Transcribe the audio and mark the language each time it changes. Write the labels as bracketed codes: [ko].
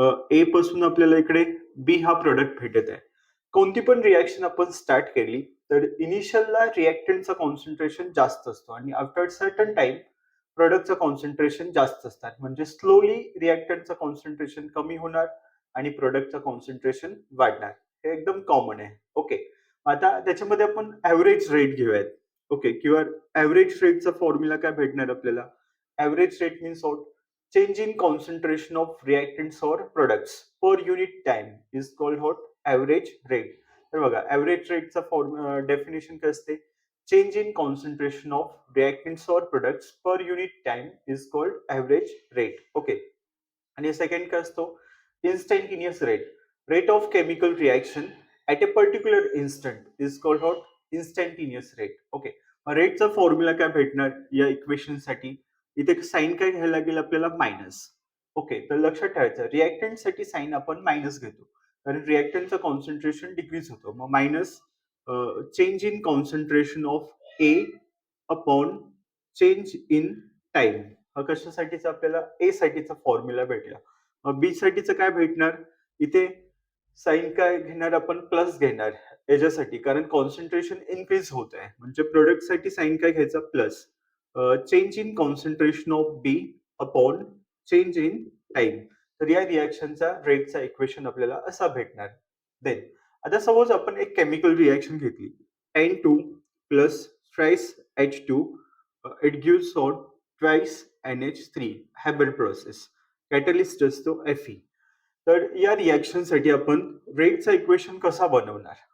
[mr] ए पासून आपल्याला इकडे बी हा प्रोडक्ट भेटत आहे. कोणती पण रिॲक्शन आपण स्टार्ट केली तर इनिशियलला रिॲक्टंटचा कॉन्सन्ट्रेशन जास्त असतो आणि [en] after certain time [mr] प्रोडक्टचं कॉन्सन्ट्रेशन जास्त असतात. म्हणजे स्लोली रिॲक्टंटचं कॉन्सन्ट्रेशन कमी होणार आणि प्रोडक्टचं कॉन्सन्ट्रेशन वाढणार. हे एकदम कॉमन आहे. ओके. आता त्याच्यामध्ये आपण ऍव्हरेज रेट घेऊयात. ओके. किंवा ऍव्हरेज रेटचा फॉर्म्युला काय भेटणार आपल्याला? [en] Average rate means what? Change in concentration of reactants और products per unit time is called what? Average rate. [mr] तर बघा, ऍव्हरेज रेटचा डेफिनेशन काय असते? [en] Change in concentration of reactants or products per unit time is called average rate. [mr] Okay. आणि second काय असतो? Instantaneous rate. [en] Rate of chemical reaction at a particular instant is called what? Instantaneous rate. Okay. [mr] रेटचा formula काय भेटणार या equation साठी? इथे sign काय घ्यायला लागेल आपल्याला? मायनस. ओके. तर लक्षात ठेवायचं, रिॲक्टंट साठी साइन आपण मायनस घेतो कारण रिॲक्टंटचं कॉन्सन्ट्रेशन डिक्रीज होतं. [en] मग minus change in concentration of A upon change in time. [mr] हा कशासाठीचा आपल्याला? ए साठीचा फॉर्म्युला भेटला. मग बी साठीचं काय भेटणार? इथे साइन काय घेणार आपण? प्लस घेणार याच्यासाठी, कारण कॉन्सन्ट्रेशन इन्क्रीज होत आहे. म्हणजे प्रोडक्ट साठी साइन काय घ्यायचा? [en] Plus. Change in concentration of B upon change in time. [mr] तर या रिॲक्शनचा रेटचा इक्वेशन आपल्याला असा भेटणार. देन आता सपोज आपण एक केमिकल रिॲक्शन घेतली. [en] N2 plus thrice H2 it gives out twice NH3. Haber process. [mr] Catalyst असतो Fe. तर या रिॲक्शन साठी आपण रेटचा इक्वेशन कसा बनवणार?